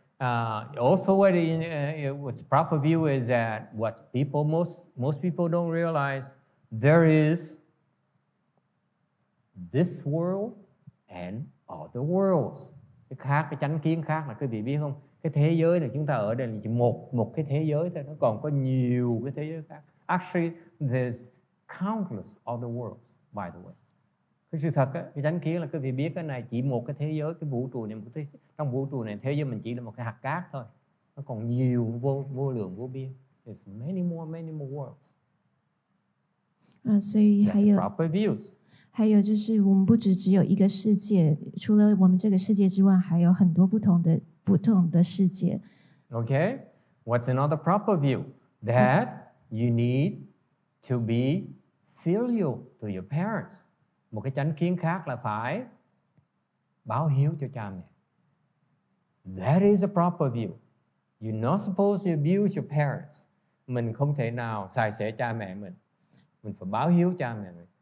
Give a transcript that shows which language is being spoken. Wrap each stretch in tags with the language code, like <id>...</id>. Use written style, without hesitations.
<en>Also, what's proper view is that what most people don't realize, there is this world and other worlds.</en> <vi>Cái chánh kiến khác là quý vị biết không? Cái thế giới này chúng ta ở đây là chỉ một cái thế giới thôi, nó còn có nhiều cái thế giới khác.</vi> <en>Actually, there's countless other worlds, by the way.</en> <vi>Cái sự thật, cái chánh kiến là quý vị biết cái này chỉ một cái thế giới, cái vũ trụ này, trong vũ trụ này thế giới mình chỉ là một cái hạt cát thôi. Nó còn nhiều vô lượng vô biên.</vi> <en>There's many more worlds.</en> <zh>所以还有</zh> <en>proper views.</en> <zh>还有就是我们不只有一个世界，除了我们这个世界之外，还有很多不同的世界。</zh> <en>Okay? What's another proper view? That you need to be filial to your parents.</en> <vi>Một cái chánh kiến khác là phải báo hiếu cho cha mẹ.</vi> <en>That is a proper view. You're not supposed to abuse your parents.</en> <vi>Mình không thể nào xài xẻ cha mẹ mình. Mình phải báo hiếu cha mẹ mình.</vi>